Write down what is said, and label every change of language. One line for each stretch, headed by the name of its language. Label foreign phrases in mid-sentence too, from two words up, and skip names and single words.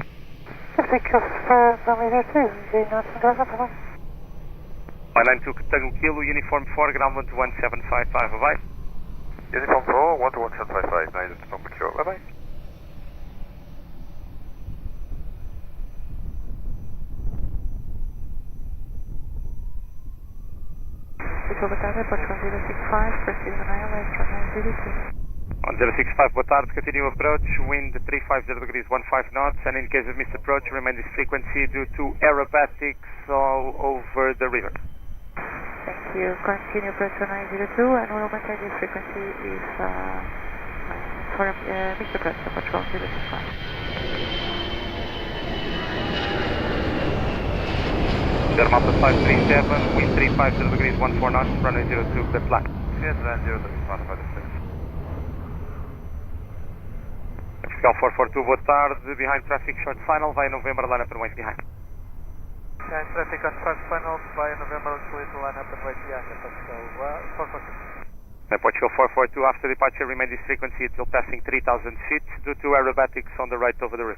English: Take off, runway 02, easy line 7 Papa. Line 2 Tango Kilo, uniform 4, ground 1 to 1755, over. Uniform 4, 1 to 1755, nice and number 2, bye-bye.
Portuguese: Boa tarde, Aeroporto 1065,
English: proceed on ILS, runway 02. On 065,
Portuguese: boa tarde,
English: continue approach, wind 350 degrees 15 knots, and in case of missed approach, remain this frequency due to aerobatics all over the river. Thank you. Continue approach runway 02, and we'll maintain this frequency if for missed approach, approach 1065. Delta 537, wind 350 degrees 14 knots, runway 02, clear to land. Yes, land 0, that's not about the Fiscal 442,
Portuguese: boa tarde,
English: behind traffic short final, via November, line up and wait behind. Behind traffic on short final, via November, clear to line up and wait behind, Fiscal 442. Portugal 442, after departure, remain this frequency until passing 3,000 feet due to aerobatics on the right over the river.